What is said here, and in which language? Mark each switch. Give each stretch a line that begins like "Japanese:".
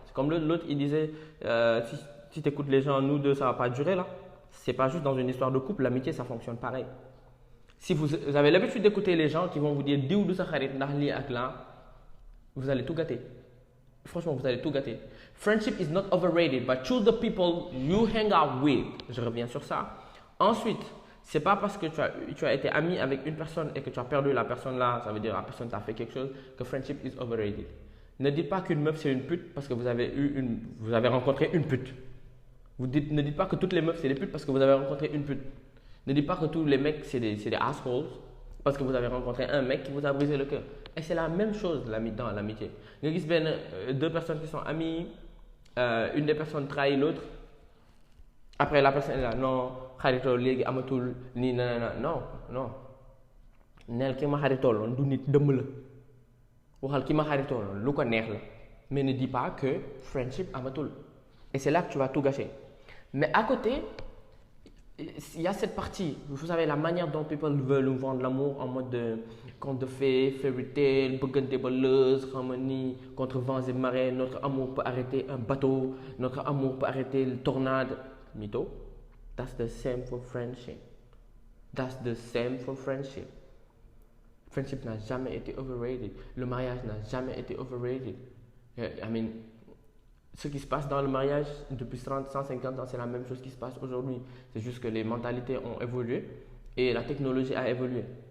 French: Comme l'autre il disait si tu écoutes les gens, nous deux ça va pas durer là. C'est pas juste dans une histoire de couple, l'amitié ça fonctionne pareil. Si vous avez l'habitude d'écouter les gens qui vont vous dire
Wolof: diw du sa xarit ndax lii ak
French: là, vous allez tout gâter. Franchement, vous allez tout gâter.
English: Friendship is not overrated, but choose the people you hang out with.
French: Je reviens sur ça. Ensuite, c'est pas parce que tu as été ami avec une personne et que tu as perdu la personne là, ça veut dire la personne t'a fait quelque chose, que
English: friendship is overrated.
French: Ne dites pas qu'une meuf c'est une pute parce que vous avez rencontré une pute. Ne dites pas que toutes les meufs c'est des putes parce que vous avez rencontré une pute. Ne dites pas que tous les mecs c'est des assholes parce que vous avez rencontré un mec qui vous a brisé le cœur. Et c'est la même chose dans l'amitié.
Wolof: Nga gis
French: deux personnes qui sont amies, une des personnes trahit l'autre. Après la personne est là, non,
Wolof: xaritoo léegi amatul nii
French: non.
Wolof: Neel ki ma xaritooloon du nit dëmm la. Waxal ki ma xaritooloon lu ko neex la.
French: Mais ne dis pas que friendship
Wolof: amatul.
French: Et c'est là que tu vas tout gâcher. Mais à côté, il y a cette partie, vous savez, la manière dont
English: people
French: veulent nous vendre l'amour en mode de conte de fées,
English: fairy tale,
Wolof: bëggante ba lëz,
French: harmonie, contre vents et marées, notre amour peut arrêter un bateau, notre amour peut arrêter le tornade. Mytho,
English: that's the same for friendship. That's the same for friendship.
French: Friendship n'a jamais été overrated. Le mariage n'a jamais été overrated.
English: I mean,
French: ce qui se passe dans le mariage depuis 30, 150 ans, c'est la même chose qui se passe aujourd'hui. C'est juste que les mentalités ont évolué et la technologie a évolué.